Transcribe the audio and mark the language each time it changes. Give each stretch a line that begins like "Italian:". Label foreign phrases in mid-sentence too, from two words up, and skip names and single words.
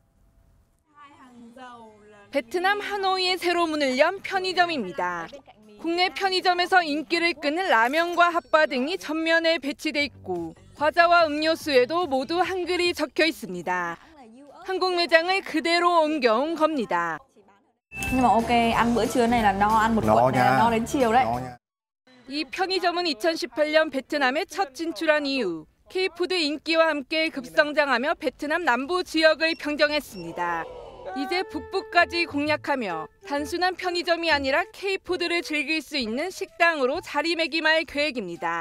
Korean: 베트남 하노이에 새로 문을 연 편의점입니다. 국내 편의점에서 인기를 끄는 라면과 핫바 등이 전면에 배치돼 있고 과자와 음료수에도 모두 한글이 적혀 있습니다. 한국 매장을 그대로 옮겨온 겁니다.
Vietnamese: Nhưng mà ok, ăn bữa trưa này là no, ăn một quận này là no đến chiều đấy.
Korean: 이 편의점은 2018년 베트남에 첫 진출한 이후 K푸드 인기와 함께 급성장하며 베트남 남부 지역을 평정했습니다. 이제 북부까지 공략하며 단순한 편의점이 아니라 K푸드를 즐길 수 있는 식당으로 자리매김할 계획입니다.